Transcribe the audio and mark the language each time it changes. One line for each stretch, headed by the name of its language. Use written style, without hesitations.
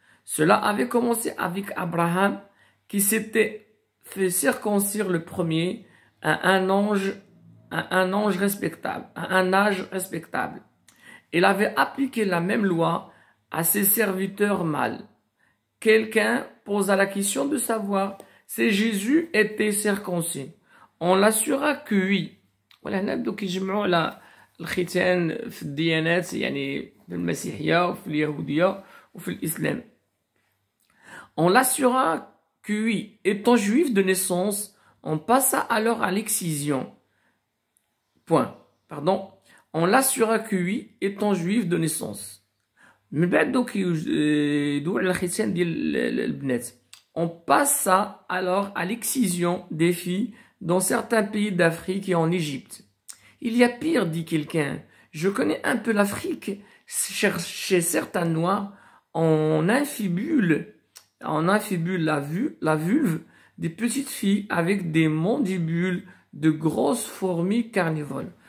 French: Cela avait commencé avec Abraham qui s'était fait circoncire le premier à un âge respectable. Il avait appliqué la même loi à ses serviteurs mâles. Quelqu'un posa la question de savoir si Jésus était circoncis. On l'assura que oui.
Arabic: وهنا بداو كيجمعوا على الختان في الديانات يعني في المسيحية وفي اليهودية وفي الإسلام.
French: On l'assura que oui, étant juif de naissance, on passa alors à l'excision. On l'assura que oui, étant juif de naissance.
Arabic: من بعد دوك يدور على الختان ديال البنات.
French: On passa alors à l'excision des filles dans certains pays d'Afrique et en Égypte. Il y a pire, dit quelqu'un. Je connais un peu l'Afrique. Chez certains Noirs, on infibule la vulve des petites filles avec des mandibules de grosses fourmis carnivoles.